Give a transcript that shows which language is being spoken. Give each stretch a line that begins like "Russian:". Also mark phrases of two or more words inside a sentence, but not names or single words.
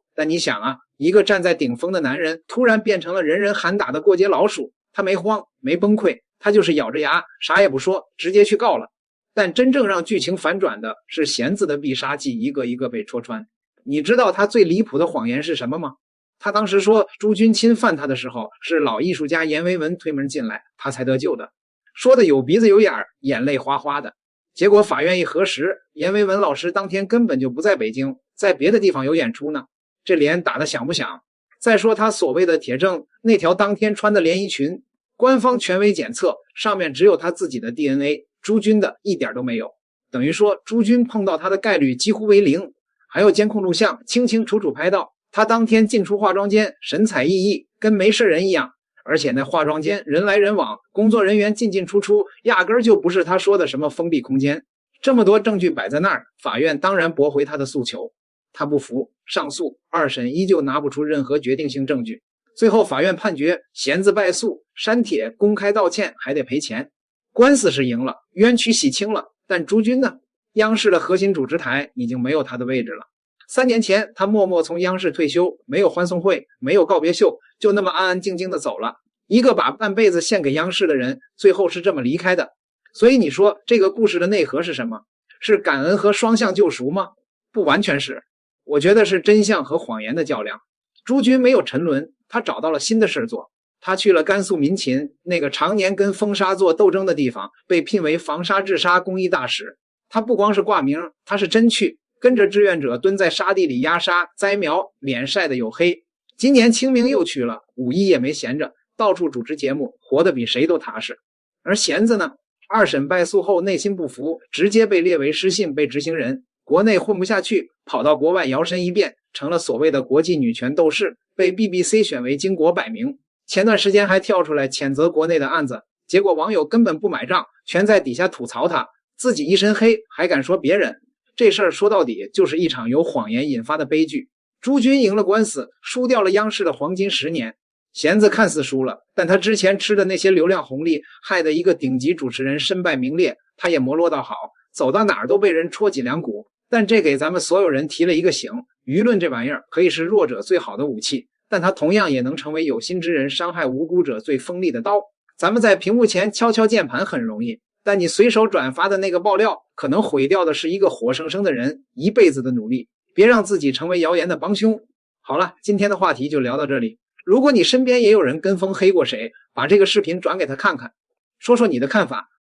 Chinese: 但你想啊，一個站在頂峰的男人，突然變成了人人喊打的過街老鼠，他沒慌，沒崩潰，他就是咬着牙，啥也不說，直接去告了。但真正讓劇情反轉的是弦子的必殺技一個一個被戳穿。你知道他最離譜的謊言是什麼嗎？他當時說朱軍侵犯他的時候，是老藝術家閻維文推門進來，他才得救的，說的有鼻子有眼兒，眼淚嘩嘩的。結果法院一核實，閻維文老師當天根本就不在北京，在別的地方有演出呢。這臉打得響不響？再說他所謂的鐵證，那條當天穿的連衣裙，官方權威檢測上面只有他自己的 DNA， 朱軍的一點都沒有，等於說朱軍碰到他的概率幾乎為零。還有監控錄像清清楚楚拍到他當天進出化妝間神采奕奕，跟沒事人一樣，而且那化妝間人来人往，工作人员进进出出，壓根儿就不是他说的什麼封閉空間。這麼多證據擺在那兒，法院當然駁回他的訴求。他不服，上訴，二審依舊拿不出任何決定性證據。最後法院判決弦子敗訴，刪帖，公開道歉，還得賠錢。官司是贏了，冤屈洗清了，但朱軍呢？央視的核心主持台已經沒有他的位置了。3年前他默默從央視退休，沒有歡送會，沒有告別秀，就那麼安安靜靜的走了。一個把半輩子獻給央視的人，最後是這麼離開的。所以你說這個故事的內核是什麼？是感恩和雙向救贖嗎？不完全是，我覺得是真相和謊言的較量。朱軍沒有沉淪，他找到了新的事做。他去了甘肃民勤，那個常年跟風沙做鬥爭的地方，被聘為防沙治沙公益大使。他不光是掛名，他是真去，跟着志願者蹲在沙地裡壓沙、栽苗，臉曬得黝黑。今年清明又去了，5·1也沒閒着，到處主持節目，活得比誰都踏實。而弦子呢，2審敗訴後內心不服，直接被列為失信，被執行人。國內混不下去，跑到國外搖身一變，成了所謂的國際女權鬥士，被 BBC 選為巾幗百名。前段時間還跳出来譴責國內的案子，結果網友根本不買賬，全在底下吐槽他。自己一身黑還敢說別人，這事兒說到底就是一場由謊言引發的悲劇。朱軍贏了官司，輸掉了央視的黃金10年。弦子看似輸了，但他之前吃的那些流量紅利，害得一個頂級主持人身敗名裂，他也没落到好，走到哪兒都被人戳脊梁骨。但這給咱們所有人提了一個醒，輿論這玩意兒可以是弱者最好的武器，但它同樣也能成為有心之人傷害無辜者最鋒利的刀。咱們在屏幕前敲敲鍵盤很容易，但你隨手轉發的那個爆料，可能毀掉的是一個活生生的人一輩子的努力。別讓自己成為謠言的幫兇。好了，今天的話題就聊到這裡。如果你身邊也有人跟風黑過誰，把這個視頻轉給他看看，說說你的看法。